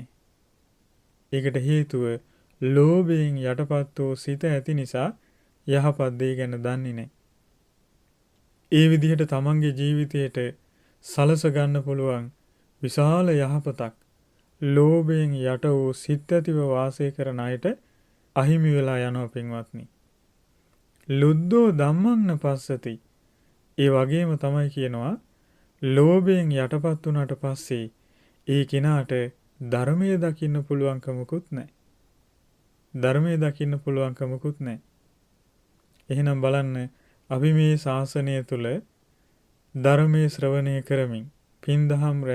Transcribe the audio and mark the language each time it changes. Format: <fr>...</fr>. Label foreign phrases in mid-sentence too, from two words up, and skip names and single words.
<si>ඒකට හේතුව ලෝභයෙන් යටපත් වූ සිත ඇති නිසා යහපත් දේ ගැන දන්නේ නැහැ. ඒ විදිහට තමන්ගේ ජීවිතයට සලස ගන්න පුළුවන් විශාල යහපතක් ලෝභයෙන් යට වූ සිත් ඇතිව වාසය කරන අයට අහිමි වෙලා යනවා පින්වත්නි.</si> <pi>ලුද්ධෝ ධම්මං න පස්සති.</pi> <si>ඒ වගේම තමයි කියනවා ලෝභයෙන් යටපත් වුණාට පස්සේ ඒ කෙනාට ධර්මය දකින්න පුළුවන්කමකුත් නැහැ. ධර්මය දකින්න පුළුවන්කමකුත් නැහැ. එහෙනම් බලන්න, අපි මේ ශාසනය තුල ධර්මයේ ශ්‍රවණය කරමින්, පින් දහම් රැස්</si>